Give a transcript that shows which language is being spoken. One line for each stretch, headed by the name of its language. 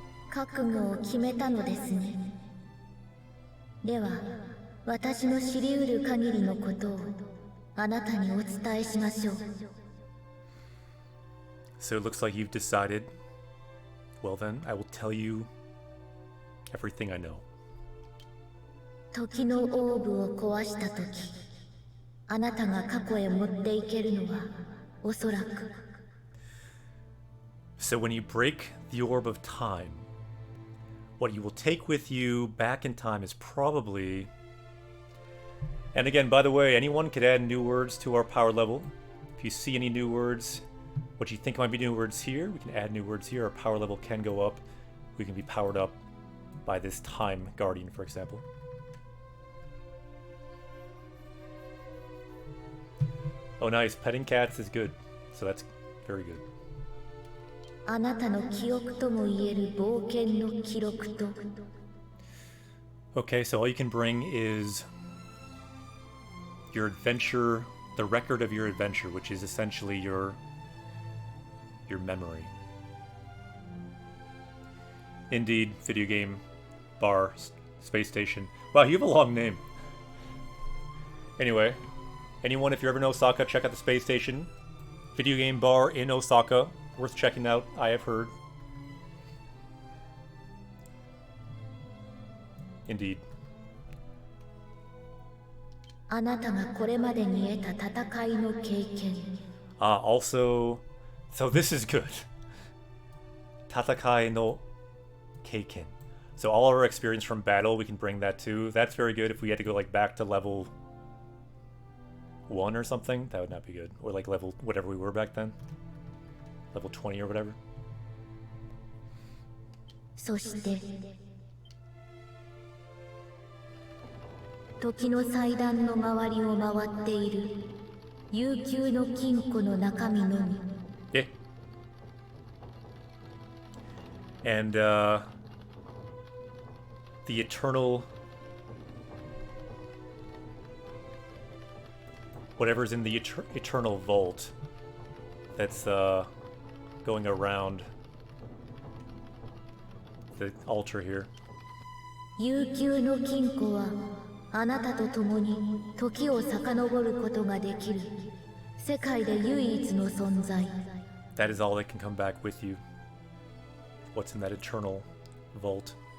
Japanese: 覚悟を決めたのですね。では、私の知り得る限りのことをあなたにお伝えしましょう。
English: So it looks like you've decided. Well then, I will tell you everything I know.
Japanese: 時のオーブを壊したとき、あなたが過去へ持っていけるのはおそらく。
English: So when you break the orb of time, what you will take with you back in time is probably... And again, by the way, anyone could add new words to our power level. If you see any new words, what you think might be new words here, we can add new words here. Our power level can go up. We can be powered up by this Time Guardian, for example. Oh nice, petting cats is good. So that's very good.
Japanese: あなたの記憶ともいえる冒険の記録と
English: Okay, so all you can bring is your adventure, the record of your adventure, which is essentially your memory. Indeed, video game, bar, space station. Wow, you have a long name. Anyway, anyone, if you're ever in Osaka, check out the space station. Video game bar in Osaka. Worth checking out, I have heard. Indeed.
Japanese: あなたがこれまでに得た戦いの経験
English: Also, so this is good.
Japanese: Tatakai no Keiken.
English: So all our experience from battle, we can bring that too. That's very good if we had to go like back to level 1 or something. That would not be good. Or like level whatever we were back then. Level 20 or whatever.
Japanese: そして時の祭壇の周りを回っている悠久の金庫の中身のみ。
English: Yeah. And the eternal whatever's in the eternal vault that's going around the altar here.
Japanese: 悠久の金庫はあなたと共に時を遡ることができる世界で唯一の存在。
English: That is all that can come back with you. What's in that eternal vault?